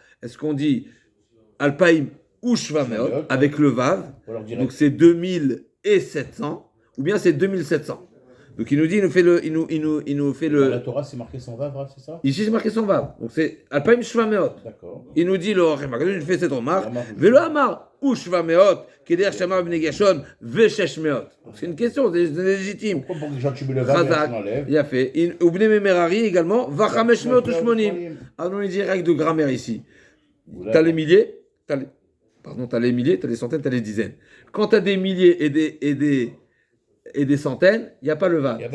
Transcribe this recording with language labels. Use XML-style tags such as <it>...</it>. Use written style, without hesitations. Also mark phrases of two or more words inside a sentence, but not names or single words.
<fr>Est-ce qu'on dit</fr> <he>אלפיים ושבע מאות</he> <fr>avec le Vav, donc c'est 2700, ou bien c'est 2700? Donc il nous dit, il nous fait le. Dans la Torah, c'est marqué son Vav, c'est ça? Ici, c'est marqué son Vav. Donc c'est</fr> <he>אלפיים שבע מאות.</he> <fr>D'accord. Il nous dit, il fait cette remarque.</fr> <he>ולא אמר ושבע מאות, כדרך שאמר בני גרשון, ושש מאות.</he> <fr>C'est une question, c'est légitime. Pourquoi pour que tu mets le Vav, Chazak, tu l'enlèves? il a fait. Ou Bnei Merari également,</fr> <he>וחמש מאות ושמונים.</he> <fr>Ah non, il dit règle de grammaire ici. T'as les milliers, t'as les milliers, t'as les centaines, t'as les dizaines. Quand t'as des milliers et des centaines, il n'y a pas le Vav.</fr>